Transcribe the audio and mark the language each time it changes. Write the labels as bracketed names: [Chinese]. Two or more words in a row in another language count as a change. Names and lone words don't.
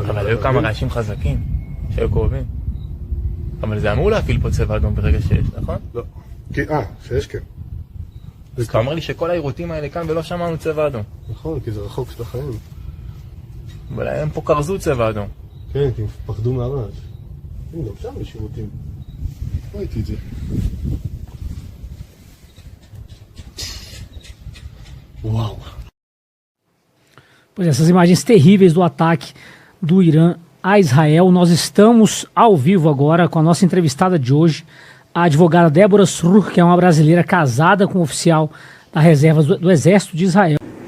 [Hebrew] אבל היו כמה רעשים חזקים שהיו קרובים. אבל זה אמור להפיל פה צבע אדום ברגע שיש, נכון? לא. שיש כן. אז אתה אומר לי שכל העירותים האלה כאן ולא שמענו צבע אדום. נכון, כי זה רחוק של החיים. אבל הם פה קרזו צבע אדום. כן, כי הם פחדו מהרעש. הנה, גם שם יש שירותים. ראיתי את זה. [Portuguese] Uau! Pois é, essas imagens terríveis do ataque do Irã a Israel. Nós estamos ao vivo agora com a nossa entrevistada de hoje, a advogada Débora Srur, que é uma brasileira casada com um oficial da reserva do Exército de Israel.